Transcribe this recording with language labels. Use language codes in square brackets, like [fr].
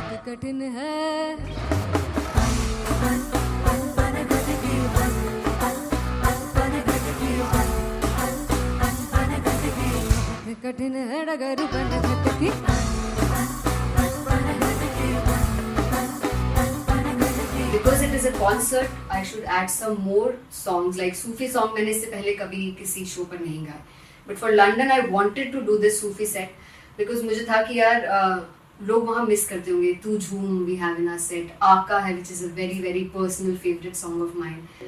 [hi] कठिन है कठिन है डगर बन घटकी. [en] Because it is a concert, I should add some more songs like Sufi song. [hi] मैंने इससे पहले कभी किसी शो पर नहीं गाए. [en] But for London, I wanted to do this Sufi set because [hi] मुझे था कि यार लोग वहाँ मिस करते होंगे. [en] Tu Jhoom we have in our set. Aaka है which is a very very personal favorite song of mine.